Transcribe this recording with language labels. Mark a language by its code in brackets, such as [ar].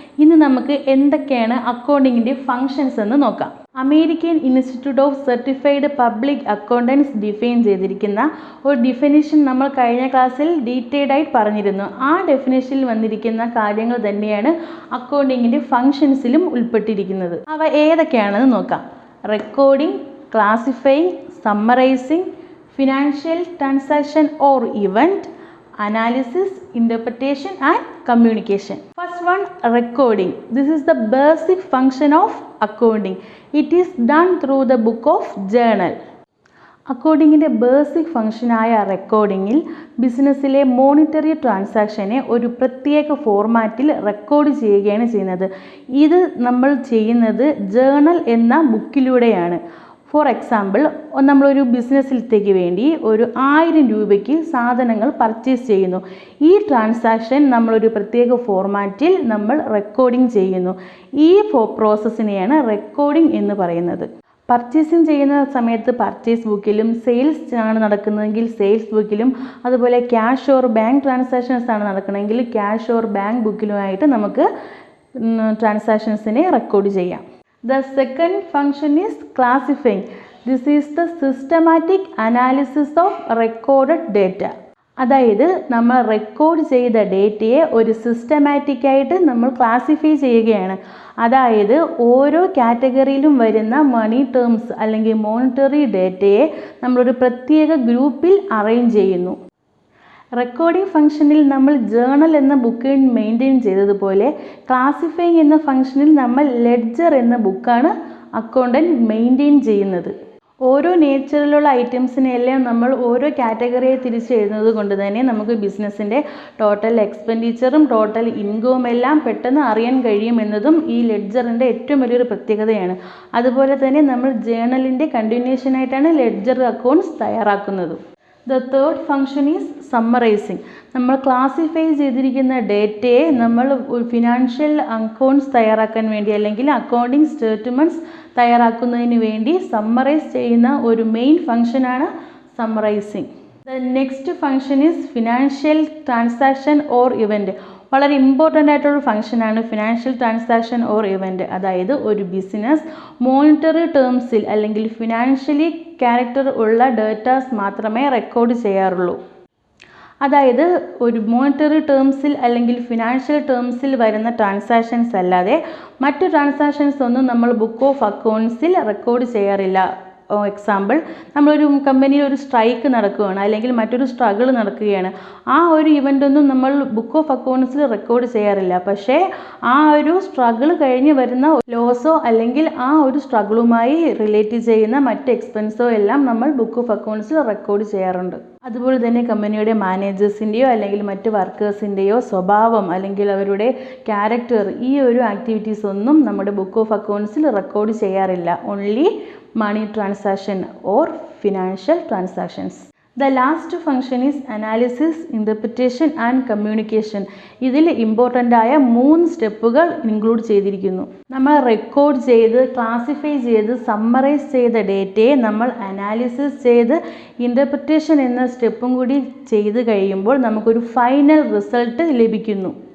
[ml] ഇന്ന് നമുക്ക് എന്തൊക്കെയാണ് അക്കൗണ്ടിങ്ങിൻ്റെ ഫങ്ഷൻസ് എന്ന് നോക്കാം. American institute of certified public accountants define ചെയ്തിരിക്കുന്ന ഒരു ഡിഫിനിഷൻ നമ്മൾ കഴിഞ്ഞ ക്ലാസ്സിൽ ഡീറ്റെയിൽഡായി പറഞ്ഞിരുന്നു. ആ ഡെഫിനിഷനിൽ വന്നിരിക്കുന്ന കാര്യങ്ങൾ തന്നെയാണ് അക്കൗണ്ടിങ്ങിൻ്റെ ഫങ്ഷൻസിലും ഉൾപ്പെട്ടിരിക്കുന്നത്. അവ ഏതൊക്കെയാണെന്ന് നോക്കാം. [en] Recording, classifying, summarising, financial transaction or event, analysis, interpretation and communication. First one, recording. This is the basic function of accounting. It is done through the book of journal. [ml] അക്കൗണ്ടിങ്ങിൻ്റെ basic ഫംഗ്ഷനായ റെക്കോർഡിങ്ങിൽ ബിസിനസ്സിലെ monetary ട്രാൻസാക്ഷനെ ഒരു പ്രത്യേക ഫോർമാറ്റിൽ record ചെയ്യുകയാണ് ചെയ്യുന്നത്. ഇത് നമ്മൾ ചെയ്യുന്നത് journal എന്ന ബുക്കിലൂടെയാണ്. For example, നമ്മളൊരു ബിസിനസ്സിലേക്ക് വേണ്ടി ഒരു 1000 രൂപയ്ക്ക് സാധനങ്ങൾ പർച്ചേസ് ചെയ്യുന്നു. ഈ ട്രാൻസാക്ഷൻ നമ്മളൊരു പ്രത്യേക ഫോർമാറ്റിൽ നമ്മൾ റെക്കോർഡിംഗ് ചെയ്യുന്നു. ഈ പ്രോസസ്സിനെയാണ് റെക്കോർഡിംഗ് എന്ന് പറയുന്നത്. പർച്ചേസിങ് ചെയ്യുന്ന സമയത്ത് പർച്ചേസ് ബുക്കിലും, സെയിൽസ് ആണ് നടക്കുന്നതെങ്കിൽ സെയിൽസ് ബുക്കിലും, അതുപോലെ ക്യാഷ് ഓർ ബാങ്ക് ട്രാൻസാക്ഷൻസ് ആണ് നടക്കണമെങ്കിൽ ക്യാഷ് ഓർ ബാങ്ക് ബുക്കിലുമായിട്ട് നമുക്ക് ട്രാൻസാക്ഷൻസിനെ റെക്കോർഡ് ചെയ്യാം. [en] The second function is classifying. This is the systematic analysis of recorded data. [ml] അതായത് നമ്മൾ റെക്കോർഡ് ചെയ്ത ഡേറ്റയെ ഒരു സിസ്റ്റമാറ്റിക്കായിട്ട് നമ്മൾ ക്ലാസിഫൈ ചെയ്യുകയാണ്. അതായത് ഓരോ കാറ്റഗറിയിലും വരുന്ന മണി ടേംസ് അല്ലെങ്കിൽ മോണിറ്ററി ഡേറ്റയെ നമ്മളൊരു പ്രത്യേക ഗ്രൂപ്പിൽ അറേഞ്ച് ചെയ്യുന്നു. റെക്കോർഡിംഗ് ഫംഗ്ഷനിൽ നമ്മൾ ജേണൽ എന്ന ബുക്ക് മെയിൻറ്റെയിൻ ചെയ്തതുപോലെ ക്ലാസിഫൈയിങ് എന്ന ഫംഗ്ഷനിൽ നമ്മൾ ലെഡ്ജർ എന്ന ബുക്കാണ് അക്കൗണ്ടൻറ്റ് മെയിൻറ്റെയിൻ ചെയ്യുന്നത്. ഓരോ നേച്ചറിലുള്ള ഐറ്റംസിനെല്ലാം നമ്മൾ ഓരോ കാറ്റഗറിയെ തിരിച്ചെഴുതുന്നത് കൊണ്ട് തന്നെ നമുക്ക് ബിസിനസ്സിൻ്റെ ടോട്ടൽ എക്സ്പെൻഡിച്ചറും ടോട്ടൽ ഇൻകവും എല്ലാം പെട്ടെന്ന് അറിയാൻ കഴിയുമെന്നതും ഈ ലെഡ്ജറിൻ്റെ ഏറ്റവും വലിയൊരു പ്രത്യേകതയാണ്. അതുപോലെ തന്നെ നമ്മൾ ജേണലിൻ്റെ കണ്ടിന്യൂഷനായിട്ടാണ് ലെഡ്ജർ അക്കൗണ്ട്സ് തയ്യാറാക്കുന്നത്. [en] The third function is summarizing. [ml] നമ്മൾ ക്ലാസിഫൈ ചെയ്തിരിക്കുന്ന ഡേറ്റയെ നമ്മൾ ഫിനാൻഷ്യൽ അക്കൗണ്ട്സ് തയ്യാറാക്കാൻ വേണ്ടി അല്ലെങ്കിൽ അക്കൗണ്ടിങ് സ്റ്റേറ്റ്മെൻറ്റ്സ് തയ്യാറാക്കുന്നതിന് വേണ്ടി സമ്മറൈസ് ചെയ്യുന്ന ഒരു മെയിൻ ഫംഗ്ഷനാണ് summarising. [en] The next function is financial transaction or event. [ml] വളരെ ഇമ്പോർട്ടൻ്റ് ആയിട്ടുള്ള ഫംഗ്ഷനാണ് ഫിനാൻഷ്യൽ ട്രാൻസാക്ഷൻ ഓർ ഇവൻറ്റ്. അതായത് ഒരു ബിസിനസ് മോണിറ്ററി ടേംസിൽ അല്ലെങ്കിൽ ഫിനാൻഷ്യലി ക്യാരക്ടർ ഉള്ള ഡേറ്റാസ് മാത്രമേ റെക്കോർഡ് ചെയ്യാറുള്ളൂ. അതായത് ഒരു മോണിറ്ററി ടേംസിൽ അല്ലെങ്കിൽ ഫിനാൻഷ്യൽ ടേംസിൽ വരുന്ന ട്രാൻസാക്ഷൻസ് അല്ലാതെ മറ്റു ട്രാൻസാക്ഷൻസ് ഒന്നും നമ്മൾ ബുക്ക് ഓഫ് അക്കൗണ്ട്സിൽ റെക്കോർഡ് ചെയ്യാറില്ല. എക്സാമ്പിൾ, നമ്മളൊരു കമ്പനിയിൽ ഒരു സ്ട്രൈക്ക് നടക്കുകയാണ് അല്ലെങ്കിൽ മറ്റൊരു സ്ട്രഗിൾ നടക്കുകയാണ്. ആ ഒരു ഇവൻ്റൊന്നും നമ്മൾ ബുക്ക് ഓഫ് അക്കൗണ്ട്സിൽ റെക്കോർഡ് ചെയ്യാറില്ല. പക്ഷേ ആ ഒരു സ്ട്രഗിൾ കഴിഞ്ഞ് വരുന്ന ലോസോ അല്ലെങ്കിൽ ആ ഒരു സ്ട്രഗിളുമായി റിലേറ്റ് ചെയ്യുന്ന മറ്റ് എക്സ്പെൻസോ എല്ലാം നമ്മൾ ബുക്ക് ഓഫ് അക്കൗണ്ട്സിൽ റെക്കോർഡ് ചെയ്യാറുണ്ട്. അതുപോലെ തന്നെ കമ്പനിയുടെ മാനേജേഴ്സിൻ്റെയോ അല്ലെങ്കിൽ മറ്റ് വർക്കേഴ്സിൻ്റെയോ സ്വഭാവം അല്ലെങ്കിൽ അവരുടെ ക്യാരക്ടർ, ഈ ഒരു ആക്ടിവിറ്റീസ് ഒന്നും നമ്മുടെ ബുക്ക് ഓഫ് അക്കൗണ്ട്സിൽ റെക്കോർഡ് ചെയ്യാറില്ല. [en] Only money transaction or financial transactions. The last function is analysis, interpretation and communication. [ml] ഇതിൽ ഇമ്പോർട്ടൻ്റ് ആയ 3 സ്റ്റെപ്പുകൾ ഇൻക്ലൂഡ് ചെയ്തിരിക്കുന്നു. നമ്മൾ റെക്കോർഡ് ചെയ്ത് ക്ലാസിഫൈ ചെയ്ത് സമ്മറൈസ് ചെയ്ത ഡേറ്റയെ നമ്മൾ അനാലിസിസ് ചെയ്ത് ഇൻ്റർപ്രിറ്റേഷൻ എന്ന സ്റ്റെപ്പും കൂടി ചെയ്ത് കഴിയുമ്പോൾ നമുക്കൊരു ഫൈനൽ റിസൾട്ട് ലഭിക്കുന്നു.